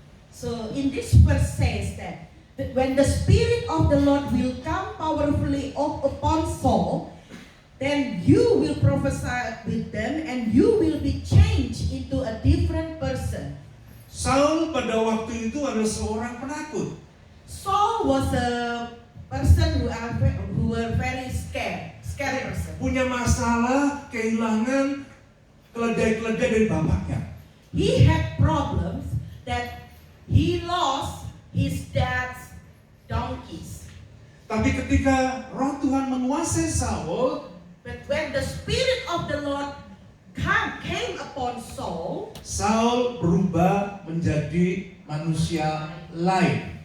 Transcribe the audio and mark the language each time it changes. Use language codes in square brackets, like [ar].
[en] So in this verse says that when the Spirit of the Lord will come powerfully upon Saul, then you will prophesy with them and you will be changed into a different person. [id] Saul pada waktu itu adalah seorang penakut. [en] Saul was a person who were very scary person. [id] Punya masalah, kehilangan keledai-keledai dari bapaknya. [en] He had problems that he lost his dad's donkeys. [id] Tapi ketika roh Tuhan menguasai Saul, [en] But when the Spirit of the Lord came upon Saul, [id] Saul berubah menjadi manusia lain.